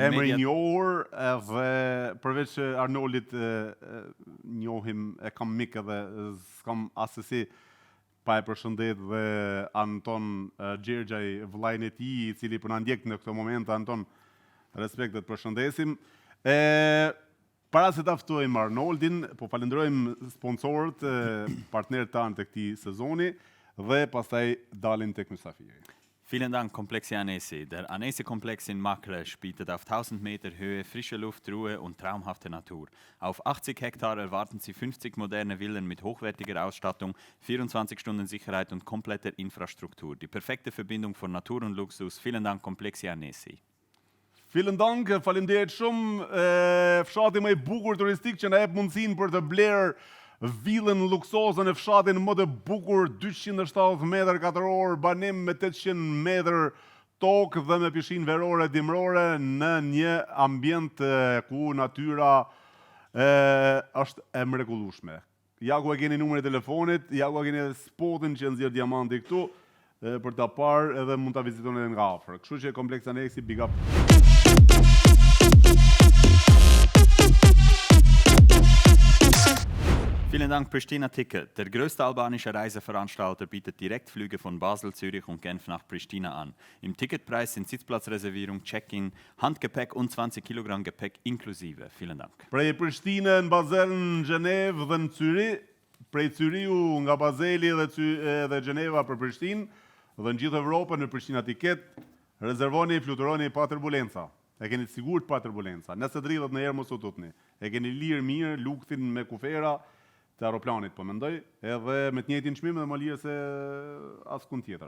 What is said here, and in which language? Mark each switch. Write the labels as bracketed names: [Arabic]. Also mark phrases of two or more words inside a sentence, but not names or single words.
[Albanian] emrin e njohur, edhe përveç Arnoldit njohim, e kam mik edhe s'kam asesi pa e përshëndet dhe Anton Gjergjaj, vllajën e tij, i cili po na ndjek në këtë moment. Anton, respekt dhe të përshëndesim. Para se ta ftojmë Arnoldin, po falenderojmë sponsorët, partnerët tanë të këtij sezoni dhe pastaj dalim tek mysafiri. [German] Vielen Dank, Komplex Annecy. Der Annecy-Komplex in Makresch bietet auf 1000 Meter Höhe frische Luft, Ruhe und traumhafte Natur. Auf 80 Hektar erwarten Sie 50 moderne Villen mit hochwertiger Ausstattung, 24 Stunden Sicherheit und kompletter Infrastruktur. Die perfekte Verbindung von Natur und Luxus. Vielen Dank, Komplex Annecy. Vielen Dank, [Albanian] faleminderit shumë. Fshati më i bukur turistik që na jep mundësinë për të blerë villën luksoze në fshatin më të bukur, 270 metër katror, banim me 800 metër tokë dhe me pishinë verore dimrore në një ambient ku natyra është e mrekullueshme. Ja ku e keni numrin e telefonit, ja ku e keni edhe spotin që nxjerr diamanti këtu për ta parë, edhe mund ta vizitoni edhe nga afër. Kështu që Komplex Annecy, [English] big up. [German] Vielen Dank, Pristina Ticket. Der größte albanische Reiseveranstalter bietet Direktflüge von Basel, Zürich und Genf nach Pristina an. Im Ticketpreis sind Sitzplatzreservierung, Check-in, Handgepäck und 20 Kilogramm Gepäck inklusive. Vielen Dank. [Albanian] Prej Prishtinë në Basel, në Gjenevë dhe në Zürich, prej Züriu nga Bazeli dhe Gjeneva për Prishtinë, dhe në gjithë Evropën në Pristina Ticket, rezervoni, fluturoni pa turbulenca. E keni sigurt pa turbulenca. Nëse dridhet në herë mos u tutni. E keni lirë mirë luktin me kufera të aeroplanit, po mendoj, edhe me të njëjtin çmim dhe më lirë se askund tjetër.